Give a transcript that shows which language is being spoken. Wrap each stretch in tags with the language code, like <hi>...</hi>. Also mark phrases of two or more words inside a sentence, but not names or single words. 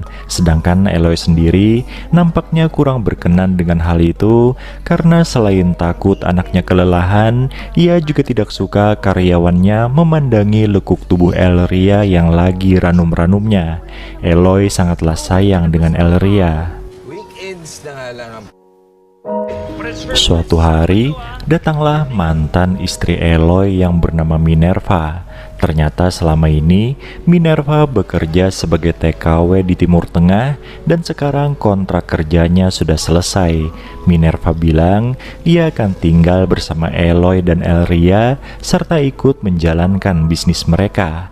<id>Sedangkan Eloy sendiri nampaknya kurang berkenan dengan hal itu karena selain takut anaknya kelelahan, ia juga tidak suka karyawannya memandangi lekuk tubuh Elria yang lagi ranum-ranumnya. Eloy sangatlah sayang dengan Elria.</id> <tl>Weekends na nga lang ang...</tl> <id>Suatu hari, datanglah mantan istri Eloy yang bernama Minerva. Ternyata selama ini, Minerva bekerja sebagai TKW di Timur Tengah dan sekarang kontrak kerjanya sudah selesai. Minerva bilang ia akan tinggal bersama Eloy dan Elria serta ikut menjalankan bisnis mereka.</id>